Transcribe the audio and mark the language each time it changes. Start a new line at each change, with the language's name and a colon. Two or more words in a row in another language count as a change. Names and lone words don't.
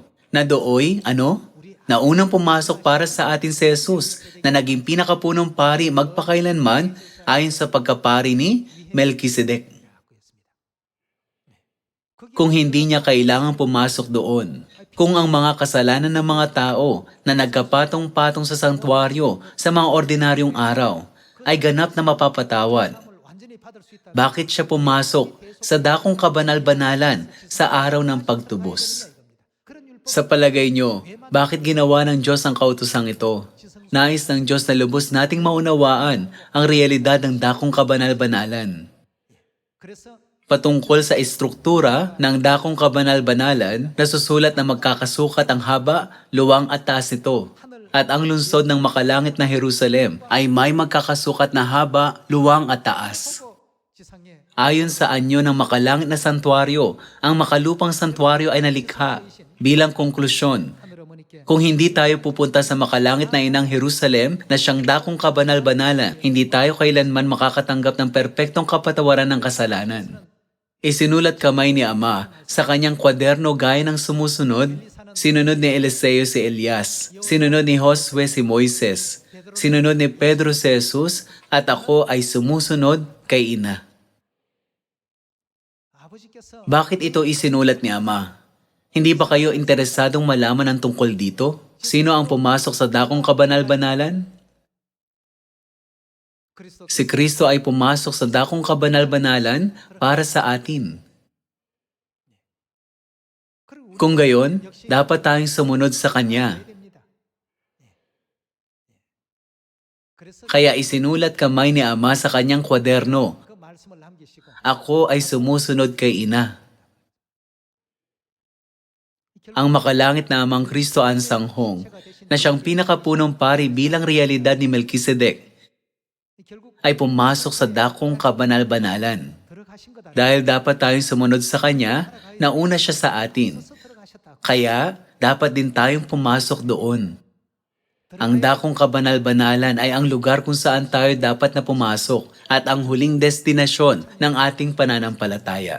Filipino: Na dooy, na unang pumasok para sa atin si Jesus, na naging pinakapunong pari magpakailanman ayon sa pagkapari ni Melkisedek. Kung hindi niya kailangang pumasok doon, kung ang mga kasalanan ng mga tao na nagkapatong-patong sa sanktuaryo sa mga ordinaryong araw ay ganap na mapapatawad,
Korean: 사람을 완전히 받을 수 있다.
Filipino: bakit siya pumasok sa dakong kabanal-banalan sa araw ng pagtubos?
Korean: 그런 율법
Filipino: Sa palagay nyo, bakit ginawa ng Diyos ang kautosang ito? Nais ng Diyos na lubos nating maunawaan ang realidad ng dakong kabanal-banalan.
Korean: 그래서
Filipino: Patungkol sa estruktura ng dakong kabanal-banalan, nasusulat na magkakasukat ang haba, luwang at taas nito. At ang lungsod ng makalangit na Jerusalem ay may magkakasukat na haba, luwang at taas.
Korean: 지상에
Filipino: Ayon sa anyo ng makalangit na santuaryo, ang makalupang santuaryo ay nalikha. Bilang konklusyon,
Korean: 하늘 어머니께
Filipino: kung hindi tayo pupunta sa makalangit na inang Jerusalem na siyang dakong kabanal-banalan, hindi tayo kailanman makakatanggap ng perpektong kapatawaran ng kasalanan. Isinulat kamay ni Ama sa kanyang kwaderno gaya ng sumusunod, sinunod ni Eliseo si Elias, sinunod ni Josue si Moises, sinunod ni Pedro si Jesus, at ako ay sumusunod kay Ina.
Korean: 아버지께서
Filipino: Bakit ito isinulat ni Ama? Hindi ba kayo interesadong malaman ang tungkol dito? Sino ang pumasok sa dakong kabanal-banalan?
Korean: 그리스도
Filipino: Si Kristo ay pumasok sa dakong kabanal-banalan para sa atin.
Korean: 그리고 우리
Filipino: Kung gayon, dapat tayong sumunod sa Kanya.
Korean: 됩니다. 그래서
Filipino: Kaya isinulat kamay ni Ama sa kanyang kwaderno,
Korean: 그 말씀을 남기시고
Filipino: ako ay sumusunod kay Ina. Ang makalangit na Amang Kristo ang sanghong, na siyang pinakapunong pari bilang realidad ni Melkisedek,
Korean: 결국
Filipino: ay pumasok sa dakong kabanal-banalan.
Korean: 들어가신 거다.
Filipino: Dahil dapat tayong sumunod sa Kanya, nauna siya sa atin.
Korean: 들어가셨다.
Filipino: Kaya, dapat din tayong pumasok doon. Ang dakong kabanal-banalan ay ang lugar kung saan tayo dapat na pumasok at ang huling destinasyon ng ating pananampalataya.